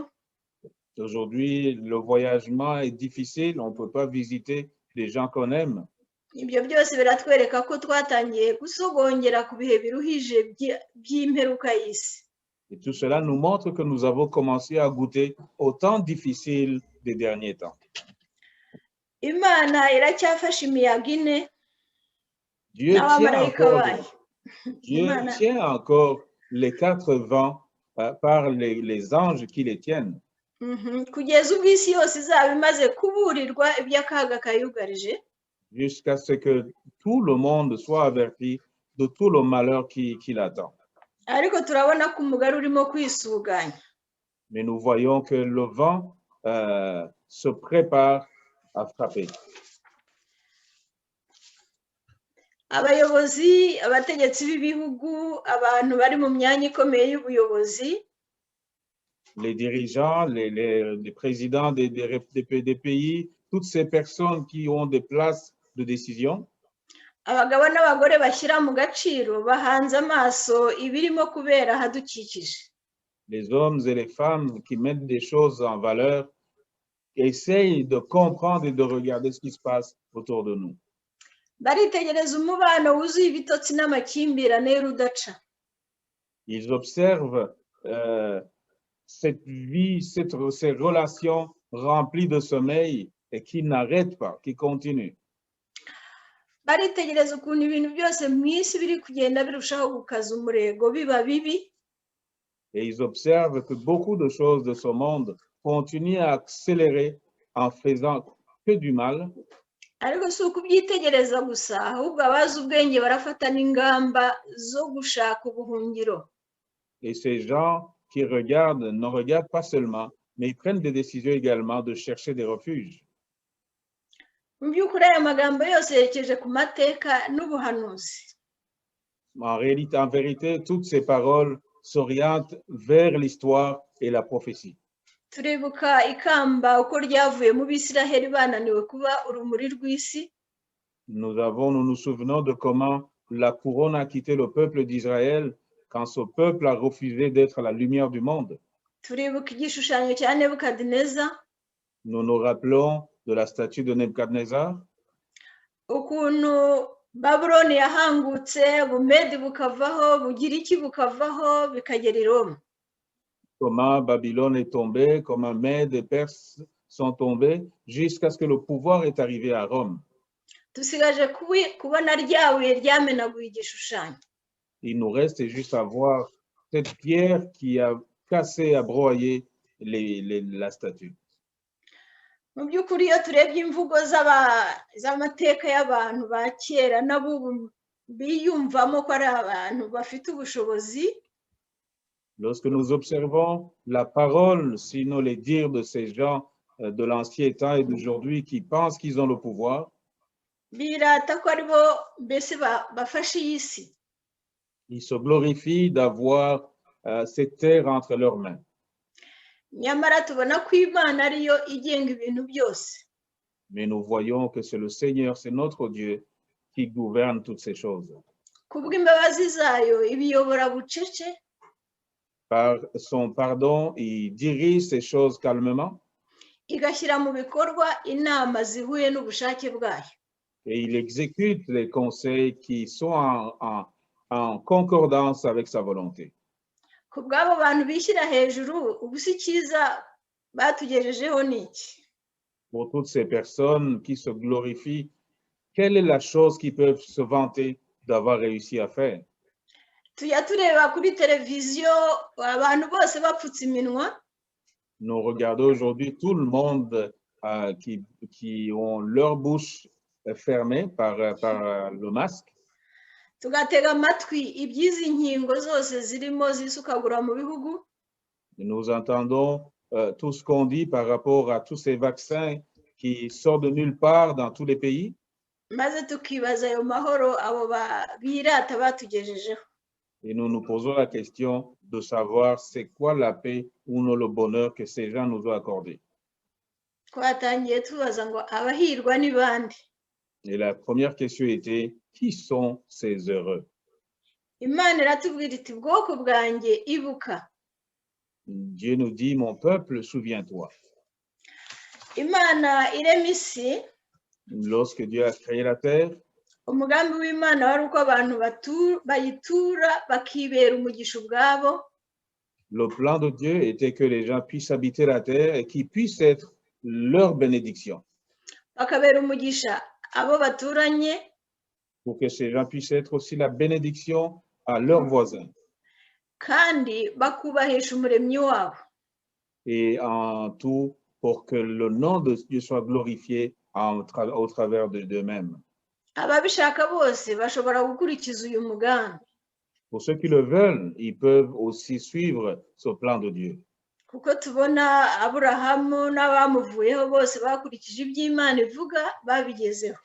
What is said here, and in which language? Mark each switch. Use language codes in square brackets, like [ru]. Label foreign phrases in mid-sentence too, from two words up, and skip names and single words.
[fr] Aujourd'hui, le voyagement est difficile, on ne peut pas visiter les gens qu'on aime. [rw] Ibyo byose biratwereka ko twatangiye gusogongera ku bihe biruhije by'imperuka y'isi. [fr] Et tout cela nous montre que nous avons commencé à goûter au temps difficile des derniers temps. [rw] Imana iracyafashe imiyaga ine. [fr] Dieu tient encore les 4 vents par les anges qui les tiennent, [rw] kugeza ubwo isi yose izaba imaze kuburirwa iby'akaga kayugarije, [fr] jusqu'à ce que tout le monde soit averti de tout le malheur qui l'attend. [rw] ariko turabona ko umugari urimo kwisuganya. [fr] Mais nous voyons que le vent se prépare à frapper. [rw] Abayobozi, abategetsi b'ibihugu, abantu bari mu myanya ikomeye y'ubuyobozi, [fr] Les dirigeants, les présidents des pays, toutes ces personnes qui ont des places de décision, [rw] abagabo n'abagore bashyira mu gaciro bahanze amaso ibirimo kubera ahadukikije. [fr] les hommes et les femmes qui mettent des choses en valeur, essayent de comprendre et de regarder ce qui se passe autour de nous. [rw] Baritegereza umubano wuzuye ibitotsi n'amakimbirane y'urudaca. [fr] Ils observent cette vie, ces relations remplies de sommeil et qui n'arrêtent pas, qui continuent. [rw] Baritegereza ukuntu ibintu byose mu isi biri kugenda birushaho gukaza umurego biba bibi, [fr] Et ils observent que beaucoup de choses de ce monde continuent à accélérer en faisant que du mal. [rw] ariko si ukubyitegereza gusa, ahubwo abazi ubwenge barafata n'ingamba zo gushaka ubuhungiro. [fr] Et ces gens qui regardent ne regardent pas seulement, mais ils prennent des décisions également de chercher des refuges. [rw] Mu by'ukuri aya magambo yose yerekeje ku mateka n'ubuhanuzi. [fr] En vérité, toutes ces paroles s'orientent vers l'histoire et la prophétie. [rw] Turibuka ikamba uko ryavuye mu Bisiraheli bananiwe kuba urumuri rw'isi. [fr] Nous nous souvenons de comment la couronne a quitté le peuple d'Israël quand ce peuple a refusé d'être la lumière du monde. [rw] Turibuka igishushanyo cya Nebukadineza, [fr] Nous nous rappelons de la statue de Nebuchadnezzar, [rw] ukuntu Babuloni yahangutse, Bumedi bukavaho, Bugiriki bukavaho, bikagera i Roma. [fr] comment Babylone est tombée, comment Mèdes et Perses sont tombés, jusqu'à ce que le pouvoir est arrivé à Rome. [rw] Dusigaje kubona rya buye ryamenaguye igishushanyo. [fr] Il nous reste juste à voir cette pierre qui a cassé, a broyé la statue. [rw] Mu by'ukuri iyo turebye imvugo z'amateka y'abantu ba kera n'abubu biyumvamo ko ari abantu bafite ubushobozi, [fr] Lorsque nous observons la parole, sinon les dires de ces gens de l'ancien temps et d'aujourd'hui qui pensent qu'ils ont le pouvoir, [rw] birata ko ari bo mbese bafashe iyi si. [fr] ils se glorifient d'avoir cette terre entre leurs mains. [rw] Nyamara tubona ko Imana ariyo igenga ibintu byose. [fr] Mais nous voyons que c'est le Seigneur, c'est notre Dieu qui gouverne toutes ces choses. [rw] Kubw'imbabazi zayo ibiyobora bucece, [fr] Par son pardon, il dirige ces choses calmement [rw] igashyira mu bikorwa inama zihuye n'ubushake bwayo. [fr] et il exécute les conseils qui sont en concordance avec sa volonté. [rw] Ku bw'abo bantu bishyira hejuru, ubu si cyiza batugejejeho ni iki? [fr] Pour toutes ces personnes qui se glorifient, quelle est la chose qu'ils peuvent se vanter d'avoir réussi à faire? [rw] Tujya tureba kuri televiziyo abantu bose bapfutse iminwa, [fr] Nous regardons aujourd'hui tout le monde qui ont leur bouche fermée par le masque. [rw] tugatega amatwi iby'izi nkingo zose zirimo zisukagura mu bihugu, [fr] Nous entendons tout ce qu'on dit par rapport à tous ces vaccins qui sortent de nulle part dans tous les pays. [rw] maze tukibaza ayo mahoro abo birata batugejejeho. [fr] Et nous nous posons la question de savoir c'est quoi la paix ou non le bonheur que ces gens nous ont accordé. [rw] Twatangiye tubaza ngo abahirwa ni bande? [fr] Et la première question était, qui sont ces heureux? [rw] Imana iratubwira iti bwoko bwanjye ibuka. [fr] Dieu nous dit, mon peuple, souviens-toi. [rw] Imana irema isi, [fr] Lorsque Dieu a créé la terre, [rw] umugambi w'Imana wari uko abantu bayitura bakibera umugisha ubwabo. [fr] le plan de Dieu était que les gens puissent habiter la terre et qu'ils puissent être leur bénédiction. [rw] Bakabera umugisha abo baturanye, [fr] Pour que ces gens puissent être aussi la bénédiction à leurs voisins. [rw] kandi bakubahisha umuremyi wabo. [fr] Et en tout, pour que le nom de Dieu soit glorifié au travers d'eux-mêmes. [rw] Ababishaka bose bashobora gukurikiza uyu mugambi. [fr] Pour ceux qui le veulent, ils peuvent aussi suivre ce plan de Dieu. [rw] Kuko tubona Aburahamu n'abamuvuyeho bose bakurikije iby'Imana ivuga babigezeho.